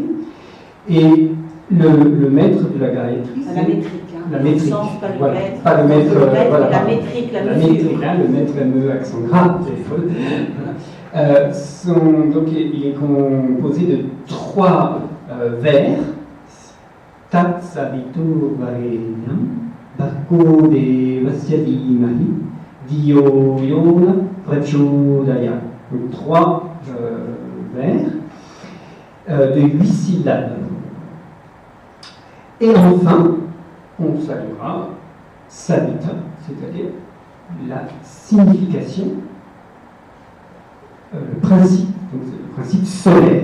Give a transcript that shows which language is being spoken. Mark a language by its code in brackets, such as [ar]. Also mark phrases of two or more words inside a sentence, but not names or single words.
[fr] Et le maître de la Gayatri, c'est la métrique. La métrique. Sens, pas le voilà. maître. Pas le maître, voilà. La métrique, la mesure. Métrique, hein, le maître ME accent grave, téléphone. Donc il est composé de 3 vers. [sa] तत् सवितुर् वरेण्यम् भर्गो देवस्य धीमहि धियो योना प्रचोदय. [fr] Donc 3 vers de 8 syllabes. Et enfin, on saluera Savita, c'est-à-dire la signification, le principe, donc c'est le principe solaire.